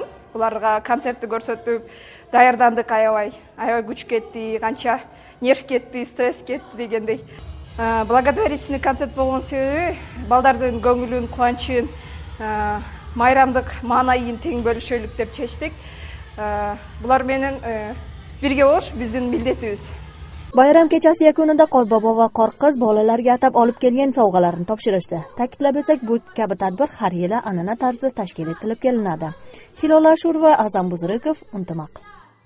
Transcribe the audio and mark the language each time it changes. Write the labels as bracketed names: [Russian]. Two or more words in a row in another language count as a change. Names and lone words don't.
[Kyrgyz] Буларга концертти көрсөтүп даярдандык аябай күч кетти, канча нерв кетти, стресс кетти дегендей. [Russian] Благотворительный концерт [Kyrgyz] болгон себеби балдардын көңүлүн, кубанычын, майрамдык маанайын тең бөлүшөлүк деп чечтик. Булар менен бирге болуш биздин милдетибиз. [Uzbek] Bayram kechasi yakunida Qorbobo va Qorqiz bolalarga atab olib kelgan sovg'alarni topshirishdi. Ta'kidlab o'tsak, bu kabi tadbir har yili an'ana tarzda tashkil etilib kelinadi. Hilola Ashurova, Azam Buzrikov, Untumoq.